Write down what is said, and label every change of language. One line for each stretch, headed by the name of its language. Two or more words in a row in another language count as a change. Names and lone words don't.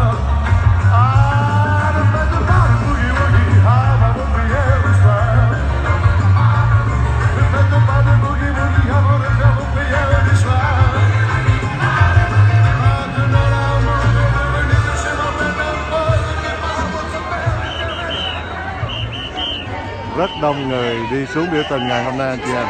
French: Ah, ne faites pas de boogie-woogie avant vos prières du soir. Ne faites pas de boogie-woogie avant de faire vos prières du soir. Maintenant l'amour est devenu péché mortel de preuve qui est par votre Père éternel.
Vietnamese: Rất đông người đi xuống biểu tình ngày hôm nay anh chị em.